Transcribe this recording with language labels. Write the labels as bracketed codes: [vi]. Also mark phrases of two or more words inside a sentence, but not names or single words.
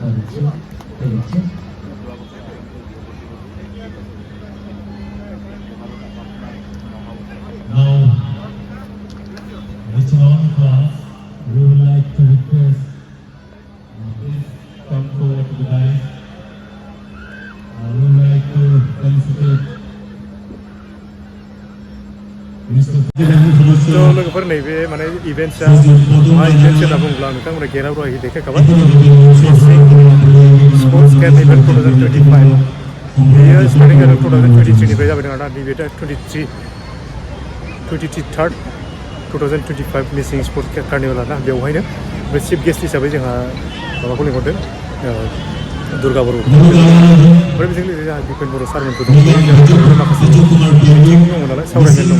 [en] Now, reaching on class, we would like to request please come forward to the dais. We would like to felicitate Mr. [brx] So लोगोफोर नैबे माने इभेन्ट्सआ मा इभेन्ट्स होनना बुङोब्ला नोंथांमोना गेटआव दहाय देखायखाबाय [en] sports camp event [brx] 2025 बेयो स्टार्टिं जादों 2023 निफ्राय जाबाय दं आरोना नैबे दा 23rd 2025 मिसिं [en] sports carnival [brx] आरोना बेवहायनो बे [en] chief guest [brx] हिसाबै जोंहा माबाखौ लिंहरदों दुर्गा बर' ओमफ्राय बेजों लोगोसे जोंहा दिपेन बर' सारमोनखौ दं माखासे मिटिं दङ नालाय सावरायमेल दङ